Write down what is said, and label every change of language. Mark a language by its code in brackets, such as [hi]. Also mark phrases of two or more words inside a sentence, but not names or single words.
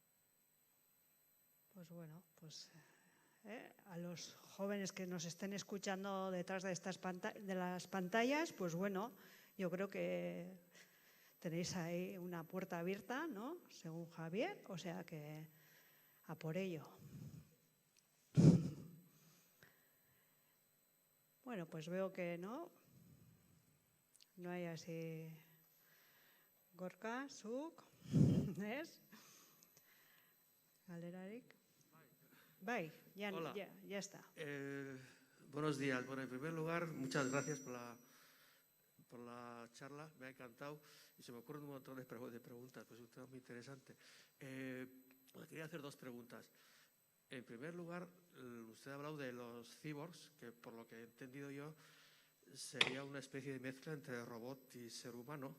[es] Pues bueno, a los jóvenes que nos estén escuchando detrás de las pantallas, pues bueno, yo creo que tenéis ahí una puerta abierta, ¿no? Según Javier, o sea que a por ello. Bueno, pues veo que no hay así Gorka, [eu] zuk, ez? Galderarik. Bai, [es] ya está. Buenos días. Bueno, en primer lugar, muchas gracias por la charla, me ha encantado y se me ocurren un montón de preguntas, pues es un tema muy interesante. Quería hacer dos preguntas. En primer lugar, usted ha hablado de los cyborgs, que por lo que he entendido yo sería una especie de mezcla entre robot y ser humano.